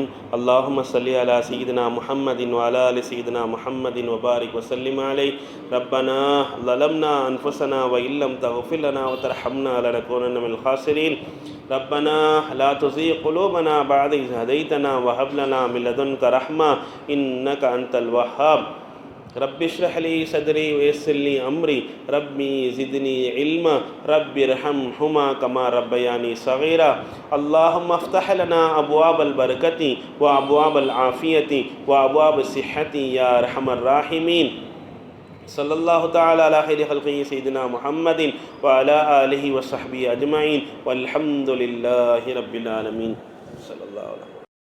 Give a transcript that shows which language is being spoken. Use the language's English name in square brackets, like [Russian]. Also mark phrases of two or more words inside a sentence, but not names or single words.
[Arabic] اللهم صل على سيدنا محمد وعلى آل سيدنا محمد وبارك وسلم عليه. ربنا ظلمنا أنفسنا وإن لم تغفر لنا وترحمنا لنكونن من الخاسرين. ربنا لا تزغ قلوبنا بعد إذ هديتنا وهب لنا من لدنك رحمة إنك أنت الوهاب. رب اشرح لي صدري ويسر لي أمري ربي زدني علما رب ارحمهما كما ربياني صغيرا. اللهم افتح لنا أبواب البركة وأبواب العافية وأبواب الصحة يا أرحم الراحمين. صلى الله تعالى على خير خلقه سيدنا محمد وعلى آله وصحبه أجمعين والحمد لله رب العالمين. صلى الله عليه